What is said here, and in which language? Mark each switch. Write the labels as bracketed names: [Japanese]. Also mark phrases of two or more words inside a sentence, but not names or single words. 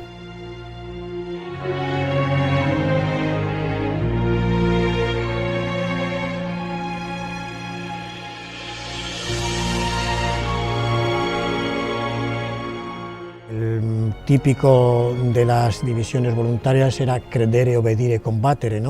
[Spanish] El típico de las divisiones voluntarias era [Italian] credere, obedire, combattere, [Spanish] ¿no?